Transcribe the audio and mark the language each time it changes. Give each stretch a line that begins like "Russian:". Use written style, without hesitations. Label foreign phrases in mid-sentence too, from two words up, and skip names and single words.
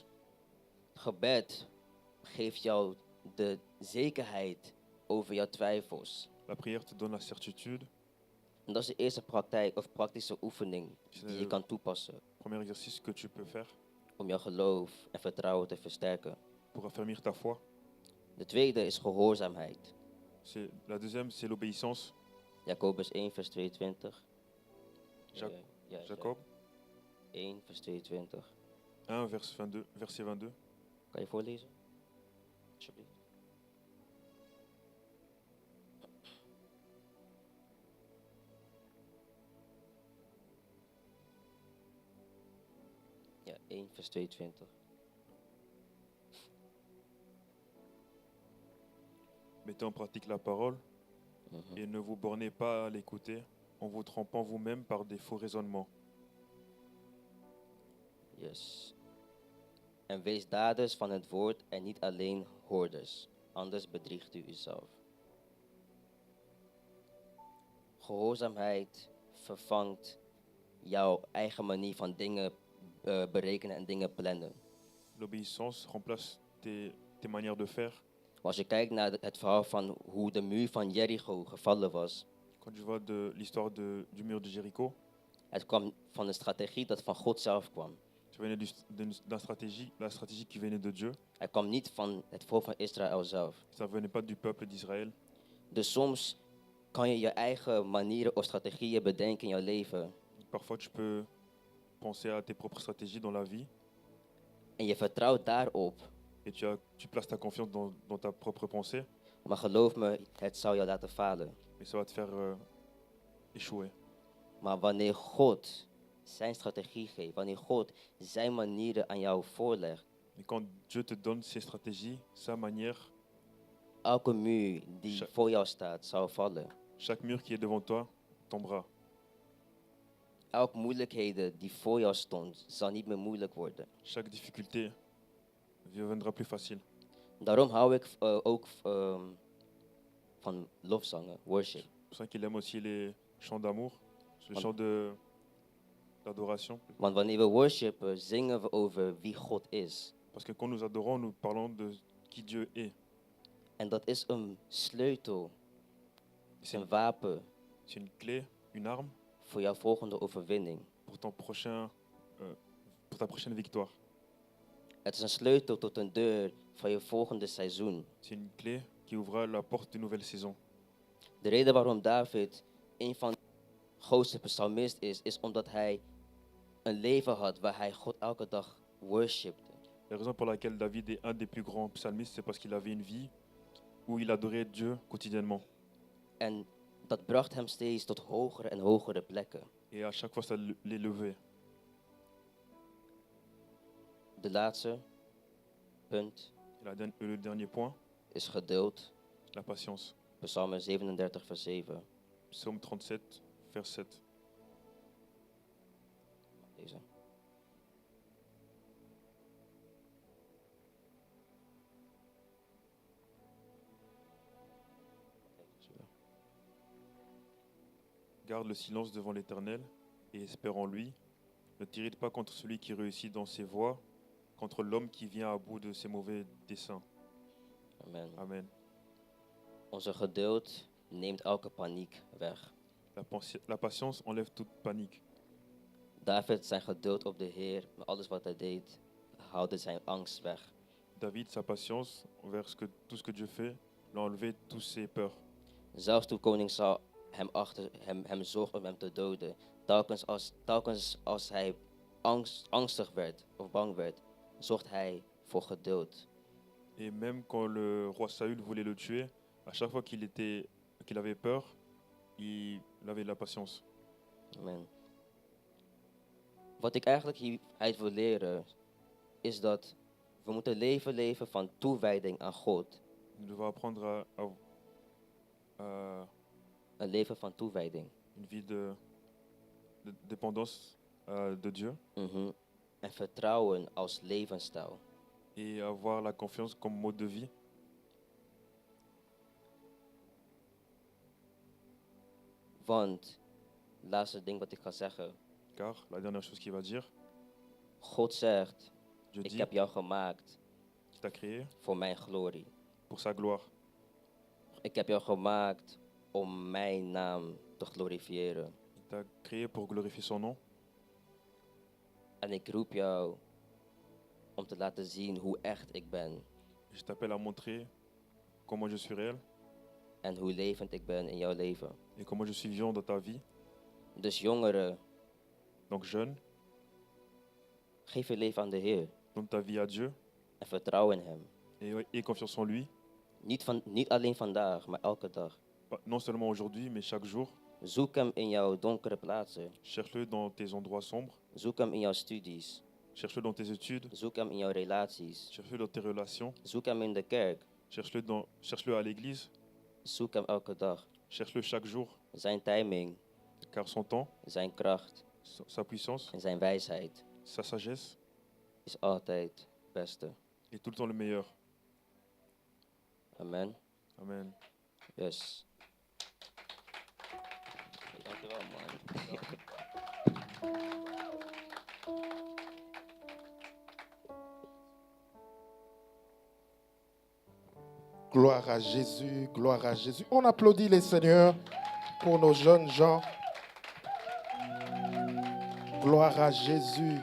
Dutch: Gebed geeft jou de zekerheid over jouw twijfels.
French: La prière te donne la certitude.
Dutch: En dat is de eerste praktijk of praktische oefening
French: C'est
Dutch: die je
French: le
Dutch: kan toepassen
French: premier exercice que tu peux faire
Dutch: om jouw geloof en vertrouwen te versterken.
French: pour affermir ta foi.
Dutch: De tweede is gehoorzaamheid.
French: La deuxième, c'est l'obéissance.
Dutch: Jacobus 1, vers 22. Ja, Jacob 1, vers 22.
French: 1, verset 22.
Dutch: Kan je voorlezen? Alsjeblieft. Ja, 1, vers 22.
French: Mettez en pratique la parole Mhm. et ne vous bornez pas à l'écouter en vous trompant vous-même par des faux raisonnements. Yes.
Dutch: En wees daders van het woord en niet alleen hoorders, anders bedriegt u uzelf. Gehoorzaamheid vervangt jouw eigen manier van dingen berekenen en dingen plannen.
French: L'obéissance remplace tes manières de faire.
Dutch: Maar als je kijkt naar het verhaal van hoe de muur van Jericho gevallen was,
French: Quand tu vois de l'histoire du mur de Jéricho,
Dutch: het kwam van een strategie dat van God zelf kwam.
French: ça venait la stratégie qui venait de Dieu.
Dutch: Het kwam niet van het volk van Israël zelf.
French: Ça venait pas du peuple d'Israël.
Dutch: Dus soms kan je je eigen manieren of strategieën bedenken in jouw leven.
French: Parfois, tu peux penser à tes propres stratégies dans la vie
Dutch: En je vertrouwt daarop.
French: et tu places ta confiance dans ta propre pensée,
Dutch: Maar geloof me, het zal jou laten falen.
French: mais ça va te faire échouer.
Dutch: Maar wanneer God zijn strategie geeft, wanneer God zijn manieren aan jou voorlegt,
French: Mais quand Dieu te donne ses stratégies, sa manière,
Dutch: elke muur die Cha- voor jou staat, zal vallen.
French: chaque mur qui est devant toi tombera.
Dutch: Elke moeilijkheden die voor jou stond, zal niet meer moeilijk worden.
French: Chaque difficulté deviendra plus facile.
Dutch: Daarom hou ik ook van lofzangen, worship.
French: C'est pour ça qu'il aime aussi les chants d'amour, les
Dutch: Want-
French: chants d'adoration.
Dutch: Want wanneer we worshipen, zingen we over wie God is.
French: Parce que quand nous adorons, nous parlons de qui Dieu est.
Dutch: En dat is een sleutel, is
French: C'est
Dutch: een wapen
French: une clé, une arme
Dutch: voor jouw volgende overwinning.
French: pour ta prochaine victoire.
Dutch: Het is een sleutel tot een deur van je volgende seizoen.
French: C'est une clé qui ouvrira la porte d'une nouvelle saison.
Dutch: De reden waarom David een van de grootste psalmisten is omdat hij een leven had waar hij God elke dag worshipte.
French: La raison pour laquelle David est un des plus grands psalmistes, c'est parce qu'il avait une vie où il adorait Dieu quotidiennement.
Dutch: En dat bracht hem steeds tot hogere en hogere plekken.
French: Et à chaque fois, ça l'élevait.
Dutch: De laatste punt
French: Et le dernier point,
Dutch: is geduld.
French: la patience.
Dutch: Psalm 37 vers 7.
French: Psaume 37, vers 7.
Dutch: Deze.
French: Garde le silence devant l'Éternel et espère en lui. Ne t'irrite pas contre celui qui réussit dans ses voies, contre l'homme qui vient à bout de ses mauvais desseins. Amen. Amen.
Dutch: Onze geduld neemt elke paniek weg.
French: La patience enlève toute panique.
Dutch: David zijn geduld op de Heer, met alles wat hij deed, haalde zijn angst weg.
French: David, sa patience envers tout ce que Dieu fait, l'a enlevé toutes ses peurs.
Dutch: Zelfs toen koning Saul hem zocht om hem te doden, telkens als hij angstig werd of bang werd, zocht hij voor geduld.
French: Et même quand le roi Saül voulait le tuer, à chaque fois qu'il avait peur, il avait de la patience. Amen.
Dutch: Wat ik eigenlijk hieruit wil leren, is dat we moeten leven van toewijding aan God.
French: Nous devons apprendre à
Dutch: Een leven van toewijding.
French: une vie de dépendance de Dieu Mhm.
Dutch: En vertrouwen als levensstijl.
French: et avoir la confiance comme mode de vie.
Dutch: Want, laatste ding wat ik ga zeggen.
French: Car la dernière chose qu'il va dire,
Dutch: God zegt,
French: Dieu
Dutch: ik
French: dit
Dutch: heb jou gemaakt
French: qu'il t'a créé
Dutch: voor mijn glorie.
French: pour sa gloire.
Dutch: Ik heb jou gemaakt om mijn naam te glorifiëren.
French: Il t'a créé pour glorifier son nom.
Dutch: En ik roep jou om te laten zien hoe echt ik ben.
French: Je t'appelle à montrer comment je suis réel
Dutch: En hoe levend ik ben in jouw leven.
French: et comment je suis vivant dans ta vie.
Dutch: Dus jongeren,
French: Donc jeune,
Dutch: geef je leven aan de Heer.
French: donne ta vie à Dieu
Dutch: En vertrouw in Hem.
French: et aie confiance en lui.
Dutch: Niet alleen vandaag, maar elke dag.
French: Non seulement aujourd'hui, mais chaque jour.
Dutch: Zoek Hem in jouw donkere plaatsen.
French: Cherche-le dans tes endroits sombres.
Dutch: Zoek Hem in jouw studies.
French: Cherche-le dans tes études.
Dutch: Zoek Hem in jouw relaties.
French: Cherche-le dans tes relations.
Dutch: Zoek Hem in de kerk.
French: Cherche-le à l'église.
Dutch: Zoek Hem elke dag.
French: Cherche-le chaque jour.
Dutch: Zijn timing,
French: Car son temps,
Dutch: zijn kracht
French: sa puissance,
Dutch: en zijn wijsheid
French: sa sagesse
Dutch: is altijd het beste.
French: est tout le temps le meilleur. Amen. Amen.
Dutch: Yes. Dankjewel, man.
French: Gloire à Jésus, gloire à Jésus. On applaudit les seigneurs pour nos jeunes gens. Gloire à Jésus.